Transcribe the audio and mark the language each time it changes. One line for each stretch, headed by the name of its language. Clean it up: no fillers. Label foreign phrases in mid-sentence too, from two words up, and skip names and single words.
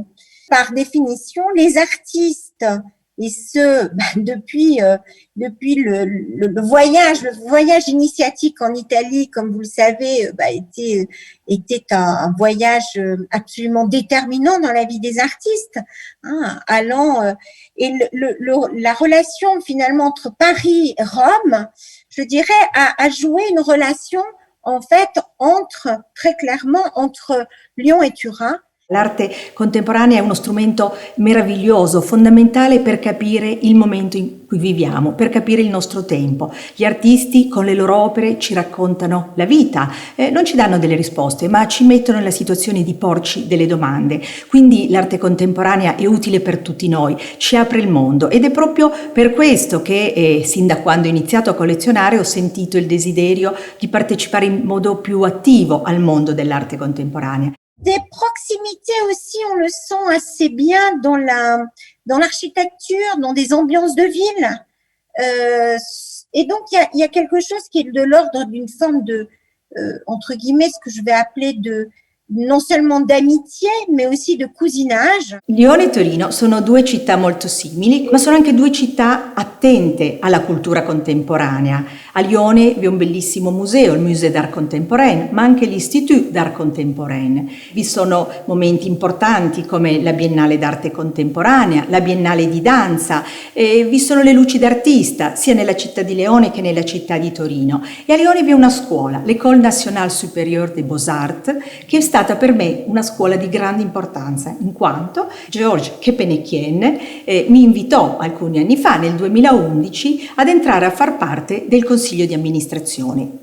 French: Par définition, les artistes, et ce depuis le voyage initiatique en Italie, comme vous le savez, était un voyage absolument déterminant dans la vie des artistes, et la relation finalement entre Paris et Rome, je dirais, a joué une relation en fait très clairement entre Lyon e Turin.
Italian: L'arte contemporanea è uno strumento meraviglioso, fondamentale per capire il momento in cui viviamo, per capire il nostro tempo. Gli artisti con le loro opere ci raccontano la vita, non ci danno delle risposte, ma ci mettono nella situazione di porci delle domande. Quindi l'arte contemporanea è utile per tutti noi, ci apre il mondo ed è proprio per questo che sin da quando ho iniziato a collezionare ho sentito il desiderio di partecipare in modo più attivo al mondo dell'arte contemporanea.
French: Des proximités aussi, on le sent assez bien dans l'architecture, dans des ambiances de ville. Et donc, il y a quelque chose qui est de l'ordre d'une forme de, entre guillemets, ce que je vais appeler non seulement d'amitié, mais aussi de cousinage.
Italian: Lione e Torino sono due città molto simili, ma sono anche due città attente alla cultura contemporanea. A Lione vi è un bellissimo museo, il Musée d'Art Contemporain, ma anche l'Institut d'Art Contemporain. Vi sono momenti importanti come la Biennale d'Arte Contemporanea, la Biennale di Danza, vi sono le luci d'artista, sia nella città di Lione che nella città di Torino. E a Lione vi è una scuola, l'École Nationale Supérieure des Beaux-Arts, che è stata per me una scuola di grande importanza, in quanto Georges Kepenekien mi invitò alcuni anni fa, nel 2011, ad entrare a far parte del consiglio di amministrazione.